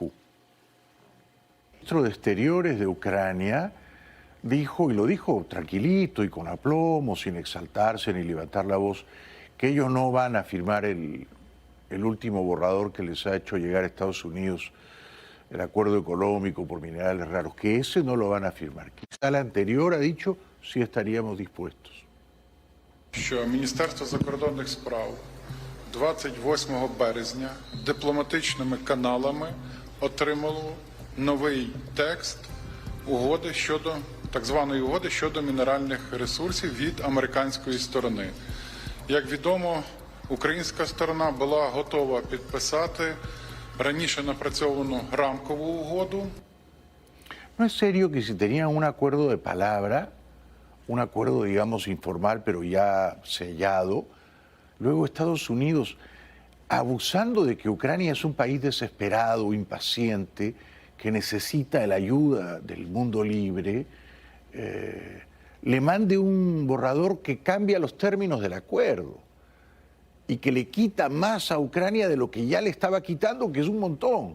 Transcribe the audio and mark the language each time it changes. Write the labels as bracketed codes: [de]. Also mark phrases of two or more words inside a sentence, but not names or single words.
[es] El ministro de Exteriores de Ucrania dijo, y lo dijo tranquilito y con aplomo, sin exaltarse ni levantar la voz, que ellos no van a firmar el último borrador que les ha hecho llegar a Estados Unidos, el acuerdo económico por minerales raros, que ese no lo van a firmar. Quizá el anterior ha dicho sí estaríamos dispuestos. [uk] Що Міністерство закордонних справ 28 березня дипломатичними каналами отримало новий текст угоди щодо так званої угоди щодо мінеральних ресурсів від американської сторони. Як відомо, українська сторона була готова підписати раніше напрацьовану рамкову угоду. [es] ¿No es serio que si tenían un acuerdo de palabra, un acuerdo, digamos, informal, pero ya sellado, luego Estados Unidos, abusando de que Ucrania es un país desesperado, impaciente, que necesita la ayuda del mundo libre, le mande un borrador que cambia los términos del acuerdo y que le quita más a Ucrania de lo que ya le estaba quitando, que es un montón?